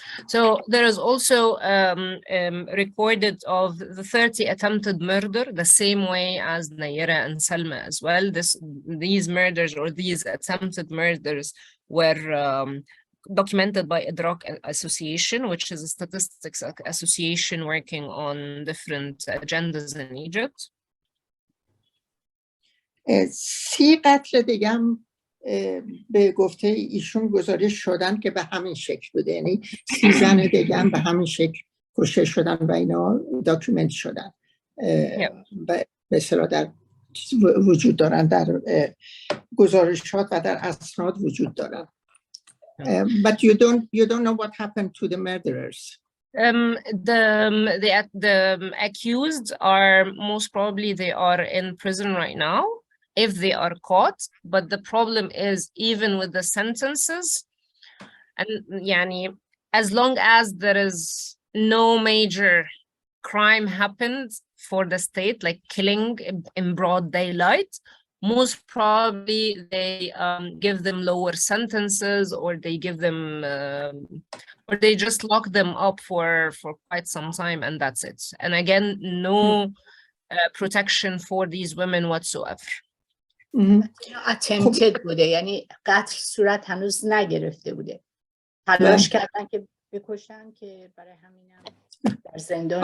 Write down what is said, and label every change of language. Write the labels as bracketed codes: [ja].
[en] So there is also recorded of the 30 attempted murder, the same way as Nayerh and Selma as well. These murders or these attempted murders were documented by Advocacy Association, which is a statistics association working on different agendas in Egypt. [fa] 30 قتل دیگه هم به گفته ایشون گزارش شدن که به همین شکل بوده، یعنی 30 زن دیگه هم به همین شکل کشته شدن و اینا داکیومنت شدن به اصطلاح در وجود دارن، در گزارشات و در اسناد وجود دارن. [en] But you don't know what happened to the murderers. The accused are most probably they are in prison right now if they are caught, but the problem is even with the sentences, and yani, as long as there is no major crime happened for the state, like killing in broad daylight, most probably they give them lower sentences, or they give them or they just lock them up for quite some time, and that's it. And again, no protection for these women whatsoever. [fa] attempted بوده، یعنی قتل صورت هنوز نگرفته بوده، تلاش کردن که بکشن که برای همینم در زندان.